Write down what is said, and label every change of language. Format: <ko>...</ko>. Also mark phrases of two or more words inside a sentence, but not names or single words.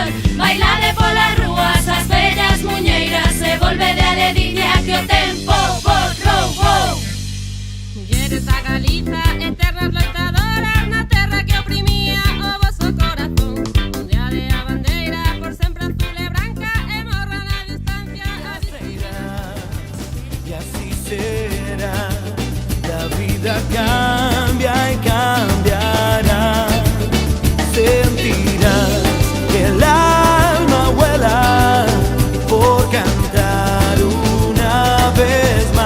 <gl>Bailade polas rúas as vellas muñeiras e volve de alegría que o tempo vos roubou. Mulleres da Galiza, eternas loitadoras na terra que oprimía o voso corazón. Ondeade a bandeira por sempre azul e branca e morra na distancia a</gl> <es>Y así será. La vida cambia y cambiará. Sentirás que el alma vuela por cantar una vez más.</es>